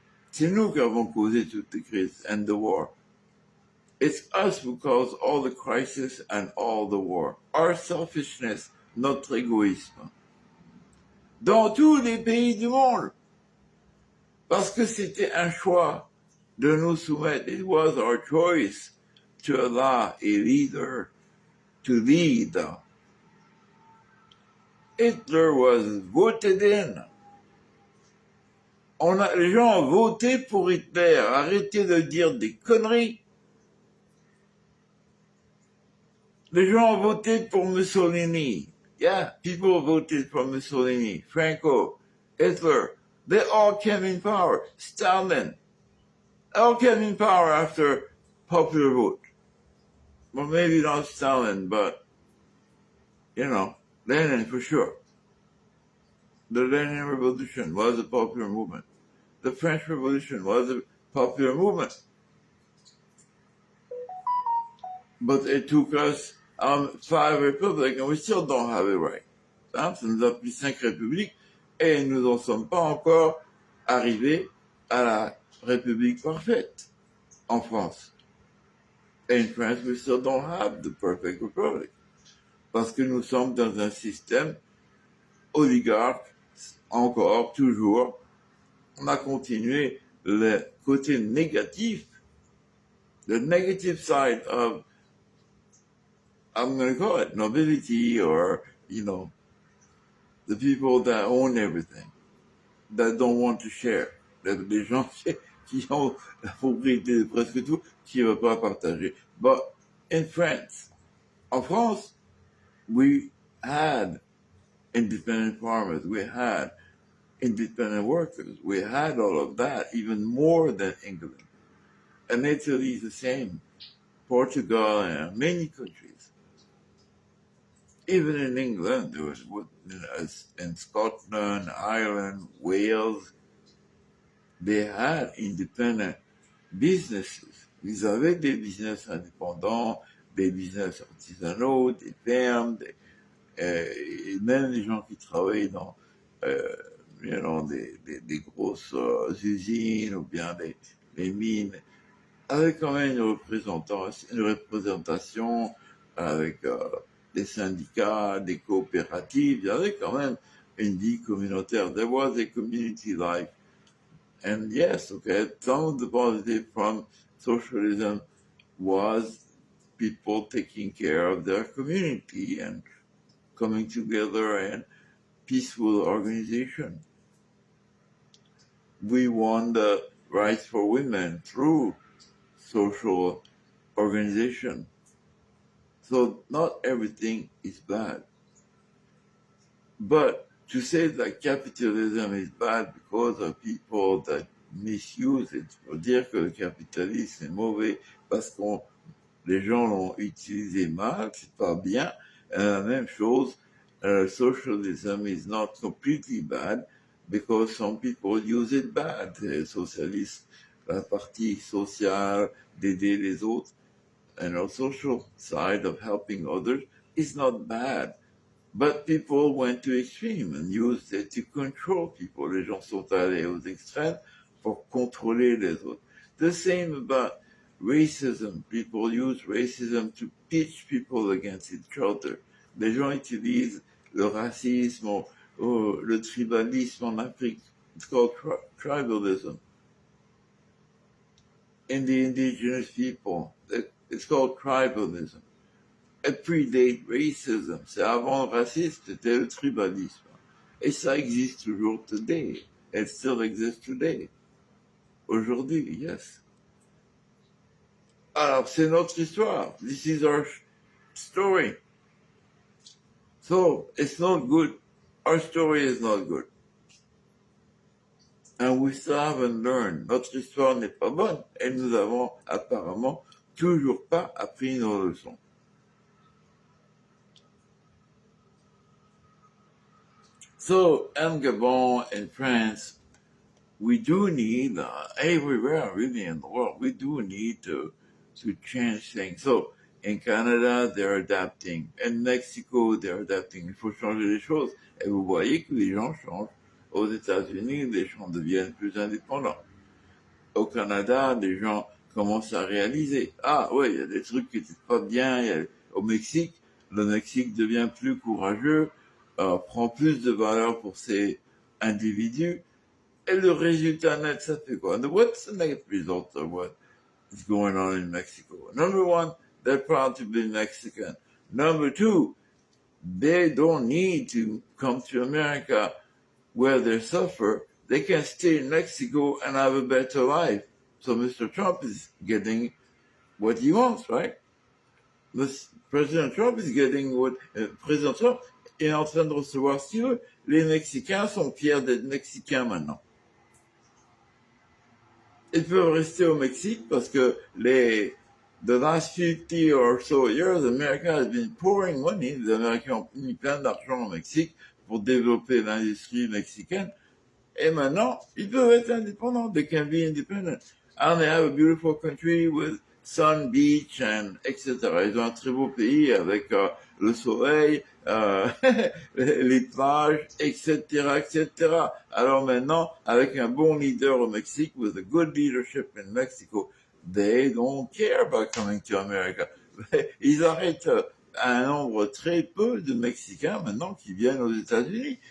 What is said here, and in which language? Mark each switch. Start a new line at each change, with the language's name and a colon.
French: C'est nous qui avons causé toutes les crises
English: and the war. It's us who caused all the crisis and all the war. Our selfishness,
French: notre égoïsme. Dans tous les pays du monde. Parce que c'était un choix de nous soumettre.
English: It was our choice to allow a leader to lead. Hitler was voted in.
French: Les gens ont voté pour Hitler. Arrêtez de dire des conneries. Les gens ont voté pour Mussolini.
English: Yeah, people voted for Mussolini, Franco, Hitler. They all came in power. Stalin. All came in power after popular vote. Well, maybe not Stalin, but, Lenin for sure. The Lenin Revolution was a popular movement. The French Revolution was a popular movement. But it took us 5 republics and we still don't have it right.
French: Ça nous a pris 5 républiques et nous n'en sommes pas encore arrivés à la république parfaite en France.
English: In France, we still don't have the perfect republic.
French: Parce que nous sommes dans un système oligarque, encore, toujours. On a continué le côté négatif,
English: the negative side of, I'm going to call it nobility or, the people that own everything, that don't want to share.
French: Les gens qui ont la propriété de presque tout, qui ne veulent pas partager.
English: But in France,
French: en France,
English: we had independent farmers, we had independent workers, we had all of that, even more than England. And Italy is the same, Portugal and many countries. Even in England, there was, in Scotland, Ireland, Wales, they had independent businesses.
French: Ils avaient des business indépendants, des business artisanaux, des fermes, et même les gens qui travaillent dans des grosses usines ou bien des mines, avaient quand même une représentation avec des syndicats, des coopératives. Il y avait quand même une vie communautaire.
English: There was a community life. And yes, okay, some of the positive from socialism was people taking care of their community and coming together and peaceful organization. We won the rights for women through social organization. So not everything is bad. But to say that capitalism is bad because of people that misuse it,
French: pour dire que le capitalisme est mauvais parce que les gens l'ont utilisé mal, c'est pas bien. La même chose,
English: socialism is not completely bad because some people use it bad.
French: Les socialistes, la partie sociale d'aider les autres,
English: and a social side of helping others is not bad. But people went to extreme and used it to control people.
French: Les gens sont allés aux extrêmes pour contrôler les autres.
English: The same about racism. People use racism to pitch people against each other.
French: Les gens utilisent le racisme ou le tribalisme en Afrique.
English: It's called tribalism. In the indigenous people, it's called tribalism. It predate racism.
French: C'est avant le racisme, c'était le tribalisme. Et ça existe toujours
English: today. It still exists today.
French: Aujourd'hui,
English: yes.
French: Alors, c'est notre histoire.
English: This is our story. So, it's not good. Our story is not good. And we still haven't learned.
French: Notre histoire n'est pas bonne. Et nous avons apparemment toujours pas appris nos leçons.
English: So, in Gabon, in France, we do need, everywhere really in the world, we do need to change things. So, in Canada, they're adapting. In Mexico, they're adapting.
French: Il faut changer les choses. Et vous voyez que les gens changent. Aux États-Unis, les gens deviennent plus indépendants. Au Canada, les gens commencent à réaliser. Ah ouais, il y a des trucs qui n'étaient pas bien. Au Mexique, le Mexique devient plus courageux, prend plus de valeur pour ses individus. Et le résultat net, ça fait quoi?
English: What's the net result of what is going on in Mexico? Number one, they're proud to be Mexican. Number two, they don't need to come to America where they suffer. They can stay in Mexico and have a better life. So Mr. Trump is getting what he wants, right? President Trump is getting what...
French: President Trump est en train de recevoir ce qu'il veut. Les Mexicains sont fiers d'être Mexicains maintenant. Ils peuvent rester au Mexique parce que
English: the last 50 or so years, America has been pouring money.
French: Les Américains ont mis plein d'argent au Mexique pour développer l'industrie mexicaine. Et maintenant, ils peuvent être indépendants.
English: They can be independent. And they have a beautiful country with sun, beach, and etc.
French: Ils ont un très beau pays avec le soleil, les plages, etc., etc. Alors maintenant, avec un bon leader au Mexique,
English: with a good leadership in Mexico, they don't care about coming to America.
French: Ils arrêtent un nombre très peu de Mexicains maintenant qui viennent aux États-Unis.